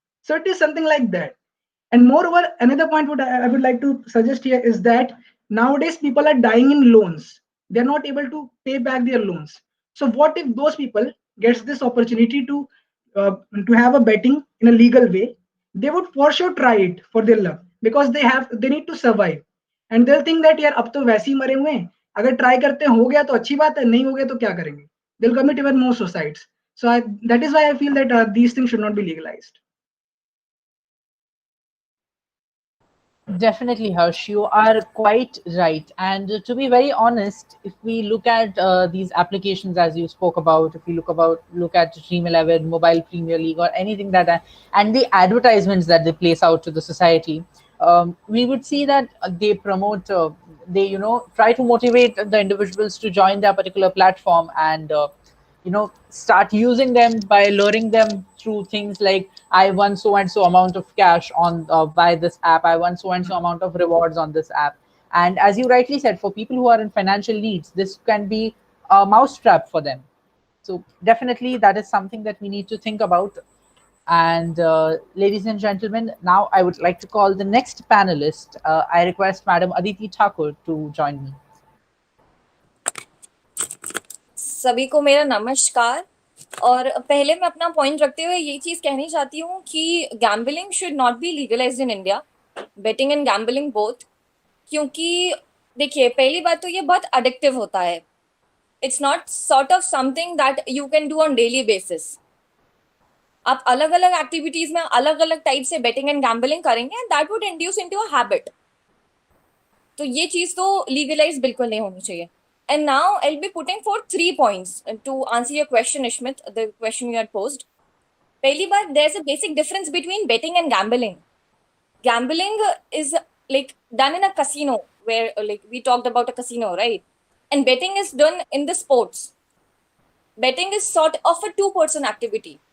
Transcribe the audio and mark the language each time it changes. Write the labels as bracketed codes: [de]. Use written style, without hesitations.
[en] So it is something like that. And moreover, another point what I would like to suggest here is that nowadays people are dying in loans. They're not able to pay back their loans. So what if those people gets this opportunity to have a betting in a legal way? They would for sure try it for their luck, because they need to survive. And they'll think that [hi] यार अब तो वैसे ही मरे हुए हैं, अगर try करते हैं हो गया तो अच्छी बात है, नहीं हो गया तो क्या करेंगे? [en] They'll commit even more suicides. So that is why I feel that these things should not be legalized. Definitely, Harsh, you are quite right. And to be very honest, if we look at these applications as you spoke about, if we look at Dream 11, Mobile Premier League, or anything and the advertisements that they place out to the society, we would see that they promote, they try to motivate the individuals to join their particular platform and start using them by luring them through things like I won so and so amount of cash on by this app, I won so and so amount of rewards on this app. And as you rightly said, for people who are in financial needs, this can be a mousetrap for them. So definitely that is something that we need to think about. And ladies and gentlemen, now I would like to call the next panelist. I request Madam Aditi Thakur to join me. [hi] सभी को मेरा नमस्कार। और पहले मैं अपना point रखते हुए ये चीज कहनी चाहती हूँ कि [en] Gambling should not be legalised in India, betting and gambling both. [hi] क्योंकि देखिए, पहली बात तो ये बहुत अडिक्टिव होता है। [en] It's not sort of something that you can do on daily basis. [hi] आप अलग अलग एक्टिविटीज में अलग अलग टाइप से बेटिंग एंड गैम्बलिंग करेंगे [en] And that would induce into a habit. [hi] तो ये चीज तो लीगलाइज बिल्कुल नहीं होनी चाहिए। [en] And now I'll be putting forth 3 points to answer your question, Ishmit, the question you had posed. [hi] Pehli baat, [en] there's a basic difference between betting and gambling. Gambling is like done in a casino where like we talked about a casino, right? And betting is done in the sports. Betting is sort of a two-person activity.